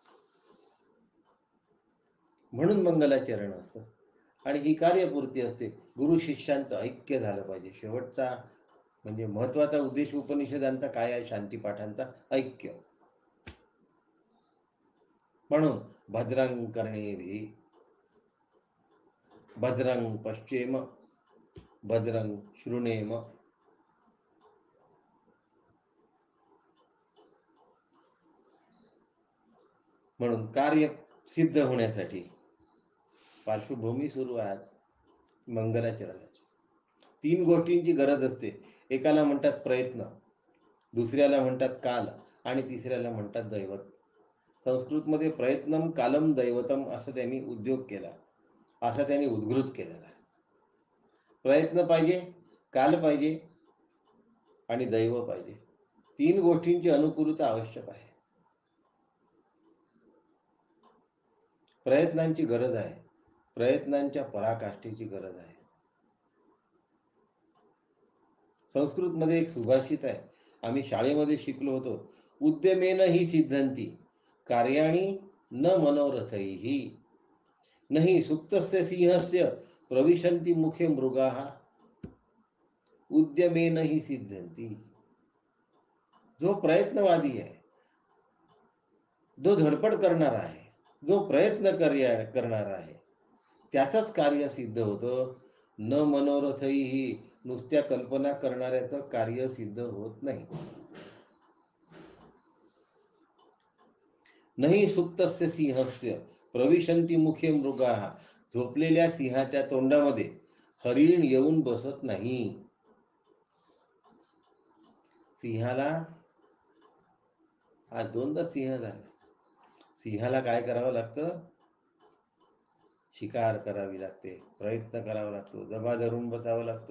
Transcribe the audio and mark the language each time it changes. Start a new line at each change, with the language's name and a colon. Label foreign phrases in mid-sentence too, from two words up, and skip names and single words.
Marathi: म्हणून मंगलाचरण असतं आणि ही कार्यपूर्ती असते. गुरु शिष्यांचं ऐक्य झालं पाहिजे. शेवटचा म्हणजे महत्वाचा उद्देश उपनिषदांचा काय आहे? शांतीपाठांचा ऐक्य.
Sanskrit: म्हणून भद्रं कर्णेभिः भद्रं पश्येम भद्रं शृणेम.
Marathi: म्हणून कार्य सिद्ध होण्यासाठी पार्श्वभूमी सुरू आहे आज मंगलाचरणाची. 3 गोष्टींची गरज असते. एकाला म्हणतात प्रयत्न, दुसऱ्याला म्हणतात काल आणि तिसऱ्याला म्हणतात दैवत. संस्कृतमध्ये
Sanskrit: प्रयत्नम कालम दैवतम
Marathi: असं त्यांनी उद्योग केला, असा त्यांनी उद्घृत केलेला आहे. प्रयत्न पाहिजे, काल पाहिजे आणि दैव पाहिजे. 3 गोष्टींची अनुकूलता आवश्यक आहे. प्रयत्नांची गरज आहे, प्रयत्नांच्या पराकाष्ठेची गरज आहे. संस्कृतमध्ये एक सुभाषित आहे, आम्ही शाळेमध्ये शिकलो होतो.
Sanskrit: उद्यमेन ही सिद्धंती कार्याणी न मनोरथैहि नहि सुप्तस्य सिंहस्य प्रविशन्ति मुखे मृगाः. उद्यमेन ही सिद्धंती.
Marathi: जो प्रयत्नवादी आहे, जो धडपड करणार आहे, जो प्रयत्न करणार आहे, त्याचंच कार्य सिद्ध होतं.
Sanskrit: न मनोरथही,
Marathi: नुसत्या कल्पना करणाऱ्याचं कार्य सिद्ध होत नाही.
Sanskrit: नाही सुप्तस्य सिंहस्य प्रविशन्ति मुखे मृगाः.
Marathi: झोपलेल्या सिंहाच्या तोंडामध्ये हरिण येऊन बसत नाही. सिंहाला आज 2दा सिंह झाला. सिंहाला काय करावं लागतं? शिकार करावी लागते, प्रयत्न करावा लागतो, दबा धरून बसावं लागतं.